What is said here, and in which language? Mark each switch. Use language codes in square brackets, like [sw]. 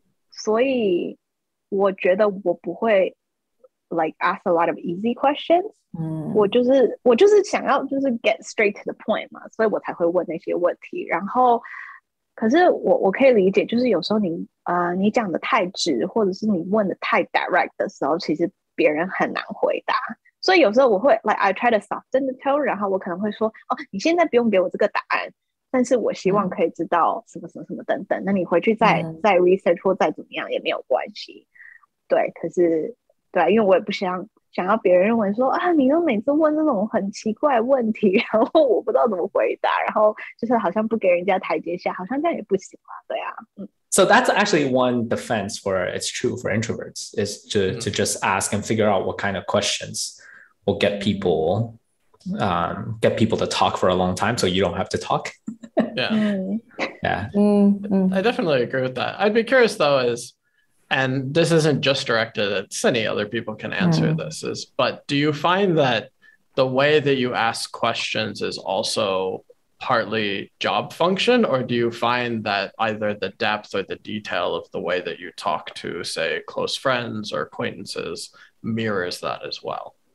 [zh] 所以我觉得我不会 [en] ask a lot of easy questions。 [zh] 我就是想要 [en] get straight to the point [zh] 嘛，所以我才会问那些问题。然后可是我可以理解，就是有时候你讲的太直，或者是你问的太 direct 的时候，其实别人很难回答。所以有时候我会 [en] I try to soften the tone， [zh] 然后我可能会说，哦，你现在不用给我这个答案，但是我希望可以知道什么什么什么等等。那你回去再 research 或再怎么样也没有关系。对，可是对，因为我也不想要别人认为说啊，你都每次问这种很奇怪的问题，然后我不知道怎么回答，然后就是好像不给人家台阶下，好像这样也不行嘛，对啊。 [en] So that's actually one defense for it's true for introverts is to just ask and figure out what kind of questions will get people to talk for a long time, so you don't have to talk. Yeah. I definitely agree with that. I'd be curious though and this isn't just directed at Cinni, other people can answer this, but do you find that the way that you ask questions is also partly job function, or do you find that either the depth or the detail of the way that you talk to, say, close friends or acquaintances mirrors that as well?